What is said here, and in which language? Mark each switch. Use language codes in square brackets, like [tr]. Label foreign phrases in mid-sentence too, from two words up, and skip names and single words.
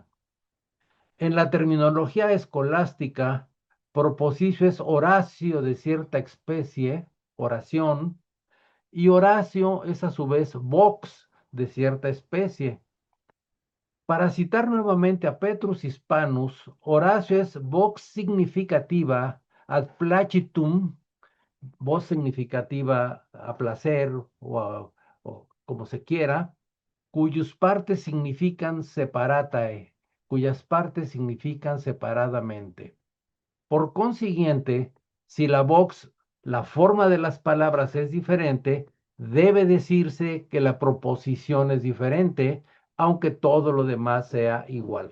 [es] En la terminología escolástica, proposicio es Horacio de cierta especie, oración, y Horacio es a su vez vox de cierta especie. Para citar nuevamente a Petrus Hispanus, Horacio es [la] vox significativa ad placitum, [es] voz significativa a placer o como se quiera, cuyas partes significan separatae, cuyas partes significan separadamente. Por consiguiente, si la vox, la forma de las palabras es diferente, debe decirse que la proposición es diferente, aunque todo lo demás sea igual.